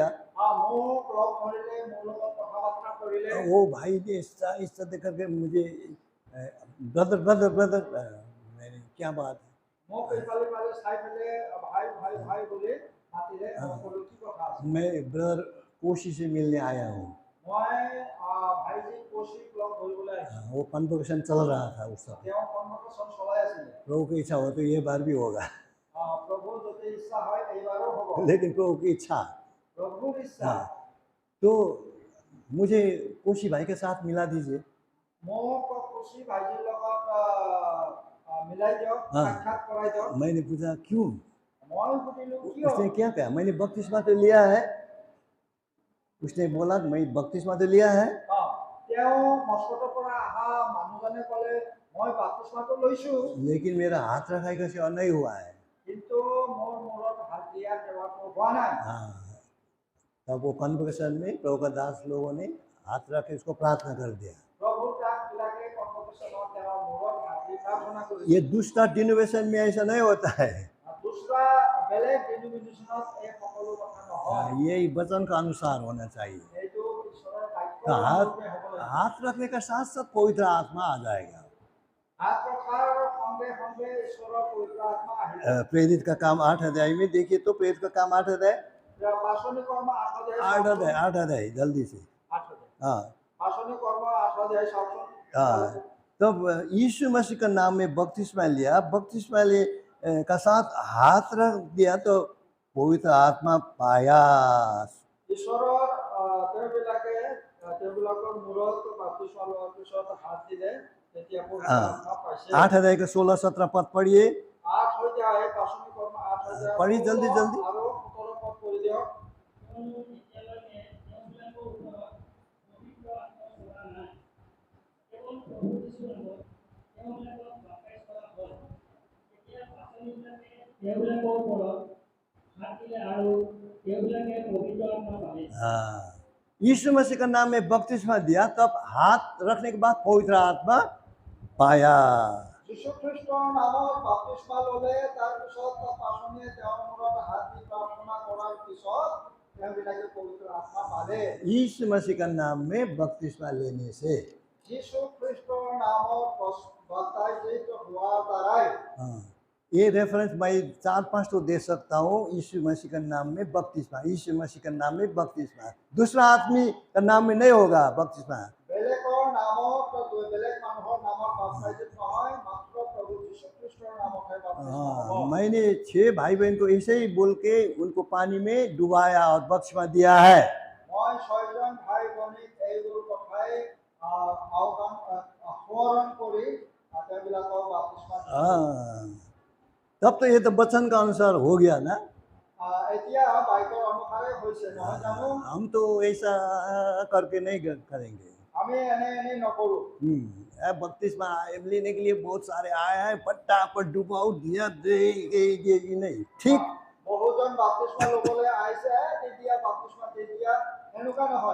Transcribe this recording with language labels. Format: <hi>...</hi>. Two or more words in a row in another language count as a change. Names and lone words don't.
<as>মোক লগ ধৰিলে, মোৰ লগত কথা বাৰ্তা কৰিলে।</as> <hi>वो भाई ने इस तरह देख करके मुझे</hi> <en>brother brother brother,</en> <hi>मैंने क्या बात है?</hi> <as>মোক ইফালে ইফালে চাই পেলাই ভাই ভাই ভাই বুলি মাতিলে। মই ক'লো কি কথা আছে?</as> <hi>मैं ब्रदर कोशी से मिलने आया हूँ।</hi> <as>মই ভাইজি কৌশিক লগ ধৰিবলৈ আহিছোঁ।</as> <hi>वो कन्वोकेशन चल रहा था उस समय।</hi> <as>তেওঁ কনভেনশ্যন চলাই আছিলে।</as> <hi>प्रभु की इच्छा हो तो ये बार भी होगा,</hi> <as>প্ৰভুৰ যদি ইচ্ছা হয় এইবাৰো হ'ব।</as> <hi>लेकिन प्रभु की इच्छा।</hi> <as>প্ৰভুৰ ইচ্ছা।</as> <hi>हाँ, तो मुझे कोशी भाई के साथ मिला दीजिए।</hi> <as>মোক কৌশিক ভাইজিৰ লগত মিলাই দিয়ক,</as> <hi>हाँ।</hi> <as>সাক্ষাৎ কৰাই দিয়ক।</as> <hi>मैंने पूछा क्यों?</hi> <as>মই সুধিলো কিয়?</as> <hi>उसने क्या कहा? मैंने बपतिस्मा तो लिया है। उसने बोला मैं बपतिस्मा तो लिया है,</hi> <as>তেওঁ মস্কটৰ পৰা অহা মানুহজনে ক'লে মই বাপ্তিস্মাটো লৈছো,</as> <hi>लेकिन मेरा हाथ रखाई का सेवा नहीं हुआ है।</hi> <as>কিন্তু মোৰ এতিয়াৰ সেৱাটো হোৱা নাই।</as> <hi>हाँ, तब वो कन्वोकेशन में प्रभु दास लोगों ने हाथ रख के इसको प्रार्थना कर दिया।</hi> <as>প্ৰভুৰ দাসবিলাকে কনভকেশ্যনত তেওঁৰ মূৰত হাত দি প্ৰাৰ্থনা কৰিছিল।</as> <hi>ये दूसरा डिनोवेशन में ऐसा नहीं होता है।</hi> <as>দুসৰা বেলেগ ডিনোমিনেশ্যনত এই সকলো কথা নহয়।</as> <hi>ये वचन का अनुसार होना चाहिए।</hi> <as>এইটো ঈশ্বৰৰ বাক্যৰ</as> <hi>तो हाथ</hi> <as>অনুৰূপে হ'ব লাগিব।</as> <hi>हाथ रखने का साथ साथ पवित्र आत्मा आ जाएगा।</hi> <as>হাত ৰখাৰ সঙ্গে সঙ্গে ঈশ্বৰৰ পবিত্ৰ আত্মা আহিব।</as> <hi>प्रेरित का काम 8 अध्याय में देखिए तो प्रेरित का काम 8 अध्याय</hi> <as>পাচনি কৰ্ম</as> <hi>8 अध्याय जल्दी से। 8 हाँ</hi> <as>পাচনি কৰ্ম 8 অধ্যায় চাওকচোন।</as> <hi>हाँ, तब यीशु मसीह का नाम में बपतिस्मा लिया, बपतिस्मा ले का साथ हाथ रख दिया तो पवित्र आत्मा पाया।</hi> <as>ঈশ্বৰৰ তেওঁবিলাকৰ মূৰত বাপ্তিস্মা লোৱাৰ পিছত হাত দিলে তেতিয়া পবিত্ৰ আত্মা পাইছে।</as> <hi>8 अध्याय का 16-17 पद पढ़िए।</hi> <as>8 অধ্যায় পাচনি কৰ্ম 8 অধ্যায়</as> <hi>पढ़िए जल्दी जल्दी।</hi> <as>আৰু 17 পদ পঢ়ি দিয়ক। এতিয়ালৈকে তেওঁবিলাকৰ ওপৰত পবিত্ৰ আত্মা পৰা নাই। কেৱল প্ৰভু যীশুৰ নামত তেওঁবিলাকক বাপ্তিস্ম কৰা হ'ল। এতিয়া পাচনিবিলাকে তেওঁবিলাকৰ ওপৰত হাত দিলে আৰু তেওঁবিলাকে পবিত্ৰ আত্মা পালে।</as> <hi>हाँ, यीशु मसीह का नाम में बपतिस्मा दिया तब हाथ रखने के बाद पवित्र आत्मा पाया।</hi> <as>যীশু খ্ৰীষ্টৰ নামত বাপ্তিস্মা ল'লে তাৰপিছত পাচনিয়ে তেওঁৰ মূৰত হাত দি প্ৰাৰ্থনা কৰাৰ পিছত তেওঁবিলাকে পবিত্ৰ আত্মা পালে।</as> <hi>यीशु मसीह का नाम में बपतिस्मा लेने से</hi> <as>যীশু খ্ৰীষ্টৰ নামত বাপ্তাইজিত হোৱাৰ দ্বাৰাই</as> <hi>हाँ, ये रेफरेंस मैं 4-5 तो दे सकता हूँ। यीशु मसीह का नाम में बपतिस्मा, यीशु मसीह का नाम में बपतिस्मा, दूसरा आदमी का नाम में नहीं होगा बपतिस्मा।</hi> <as>বেলেগৰ নামত বেলেগ মানুহৰ নামত বাপ্তাইজিত নহয়, মাত্ৰ প্ৰভু যীশু খ্ৰীষ্টৰ নামতহে বাপ্তিস্মা</as> <hi>हाँ,</hi> <as>হ'ব।</as> <hi>मैंने 6 भाई बहन को ऐसे ही बोल के उनको पानी में डुबाया और बपतिस्मा दिया है।</hi> <as>মই 6জন ভাই ভনীক এইবোৰ কথাই সোঁৱৰণ কৰি তেওঁবিলাকক বাপ্তিস্মা দিছোঁ।</as> <hi>हाँ, तब तो ये तो वचन का अनुसार हो गया ना।</hi> <as>এতিয়া বাইকৰ অনুসাৰে হৈছে নহয় জানো?</as> <hi>हम तो ऐसा करके नहीं करेंगे।</hi> <as>আমি এনে নকৰোঁ।</as> <hi>बपतिस्मा लेने के लिए बहुत सारे आए हैं, फटाफट डुबाओ दिया दे ये नहीं ठीक।</hi> <as>বহুজন বাপ্তিস্মা ল'বলৈ আহিছে, তেতিয়া বাপ্তিস্মা দি দিয়া এনেকুৱা নহয়।</as>